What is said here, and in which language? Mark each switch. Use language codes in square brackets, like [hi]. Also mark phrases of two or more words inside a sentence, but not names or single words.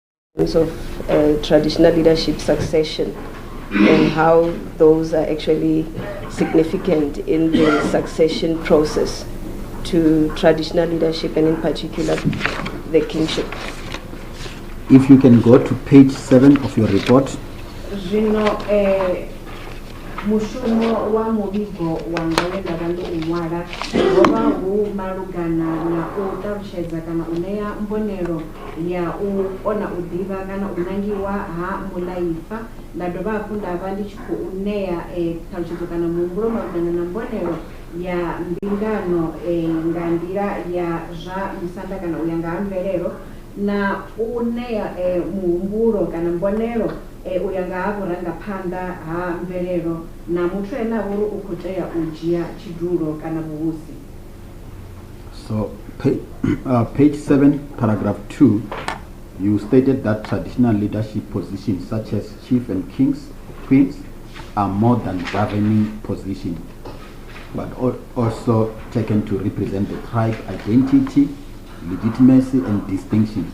[en] terms of traditional leadership succession and how those are actually significant in the succession process to traditional leadership and in particular the kingship. If you can go to page 7 of your report. [ve] Mushumo wa muvhigo wanga we nda vha ndo u ṅwala ho vha hu malugana na u ṱalutshedza kana u ṋea mbonelo ya u kona u ḓivha kana u ṋangiwa ha mulaifa, nda dovha hafhu nda vha ndi tshi khou ṋea ṱhalutshedzo kana muhumbulo malugana na mbonelo ya mbingano nga nḓila ya zwa musanda kana u ya nga ha mvelelo, na u ṋea muhumbulo kana mbonelo u ya nga ha vhurangaphanḓa ha mvelelo na muthu ene a vhori u khou tea u dzhia tshidulo kana vhuhosi. [en] So page 7 paragraph 2, you stated that traditional leadership positions such as chief and queens are more than governing positions, but also taken to represent the tribe identity, legitimacy and distinction.